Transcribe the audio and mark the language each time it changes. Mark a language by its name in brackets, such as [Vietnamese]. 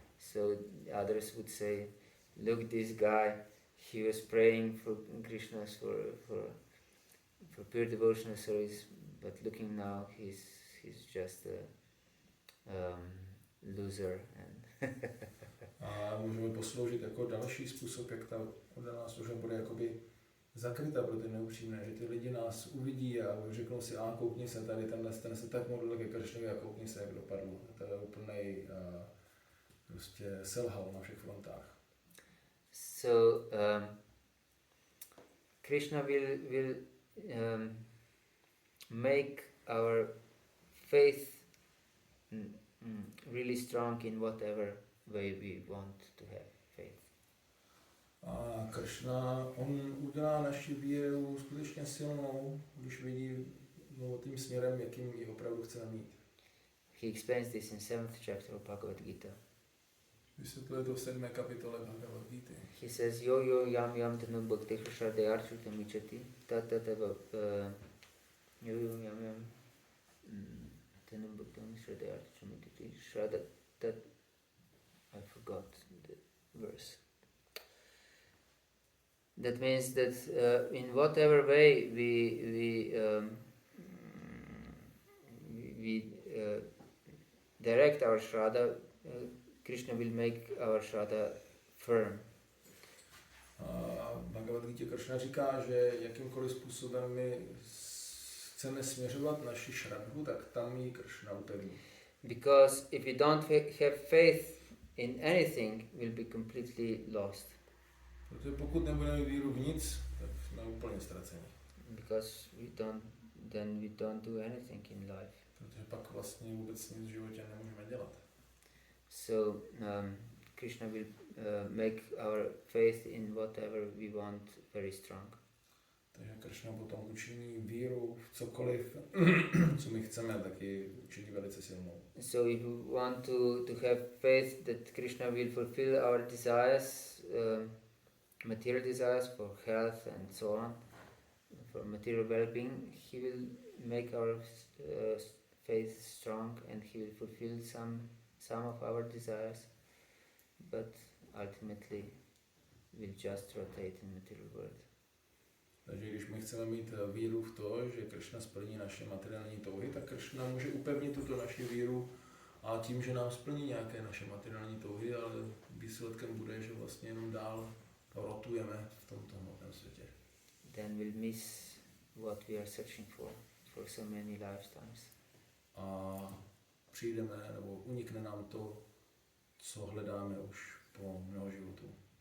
[English] So others would say, look, this guy, he was praying for Krishna's for pure devotional service, but looking now, he's just a loser. And [Czech] a můžeme posloužit jako další způsob, jak ta oddaná služba bude jakoby zakryta pro ty neupřímné, že ty lidi nás uvidí a řeknou si, koukni se tady, ten se tak modlil ke Kršnovi a koukni se, jak dopadl. To je úplnej prostě selhal na všech frontách. [English] So Krishna will make our faith really strong in whatever way we want to have faith. [Czech] A Kršna, on udělá naši víru skutečně silnou, když vidí tím směrem, jakým ji opravdu chceme mít. [English] He explains this in 7th chapter of Bhagavad-Gita. [Czech] Vysvětluje to v 7. kapitole Bhagavad-gīty. [English] He says, [Sanskrit] yo yam tanum bhakti hrishdayarchutam ichati tatatava yo yam tanum bhakti hrishdayarchutam ichati shraddha tat. [English] I forgot the verse. That means that in whatever way we direct our shraddha, Krishna will make our shraddha firm. [Czech] A Bhagavad-gītě Kršna říká, že jakýmkoliv způsobem my chceme směřovat naši šradhu, tak tam ji Kršna upevní. [English] Because if we don't have faith in anything, we'll be completely lost. [Czech] Protože pokud nebudeme mít víru v nic, tak jsme úplně ztraceni. [English] Because then we don't do anything in life. [Czech] Protože pak vlastně vůbec nic v životě nemůžeme dělat. [English] So Krishna will make our faith in whatever we want very strong. [Czech] Takže Krishna potom učiní víru v cokoliv, co my chceme, taky učiní velice silnou. [English] So if we want to have faith that Krishna will fulfill our desires, material desires for health and so on, for material well-being, he will make our faith strong and he will fulfill some of our desires, but ultimately will just rotate in material world. [Czech] Takže když my chceme mít víru v to, že Krishna splní naše materiální touhy, tak Krishna může upevnit tuto naši víru a tím, že nám splní nějaké naše materiální touhy, ale výsledkem bude, že vlastně jenom dál rotujeme v tomto hmotném světě. [English] Then we'll miss what we are searching for so many lifetimes. [Czech] A přijdeme, nebo unikne nám to, co hledáme už po mnoho životů.